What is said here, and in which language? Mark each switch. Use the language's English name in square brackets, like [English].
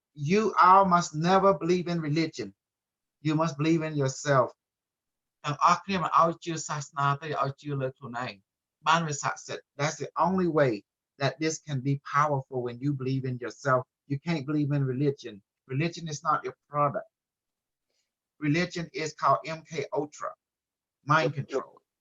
[English] You all must never believe in religion. You must believe in yourself. [Khmer] ទាំងអស់គ្នាមិនឲ្យជឿសាសនាទេឲ្យជឿលើខ្លួនឯង [English] That's the only way that this can be powerful when you believe in yourself. You can't believe in religion. Religion is not your product. Religion is called MK Ultra, mind control.